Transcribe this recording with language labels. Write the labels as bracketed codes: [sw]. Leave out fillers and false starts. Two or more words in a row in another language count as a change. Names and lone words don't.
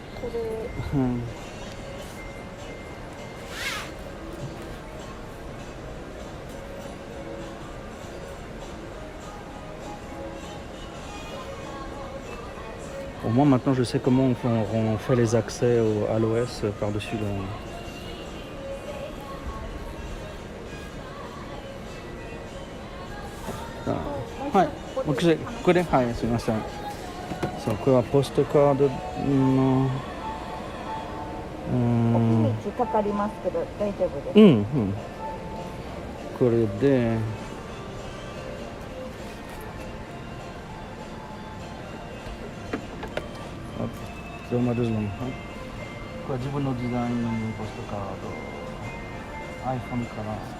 [fr] Au moins maintenant je sais comment on fait les accès à l'OS par-dessus le... Ah. Ouais, [ja] ok, ここで、はい、すみません。そう、これはポストカードの、お日にちかかりますけど大丈夫です。うん、うん。これで、あ、まずこれ自分のデザインポストカード、iPhone から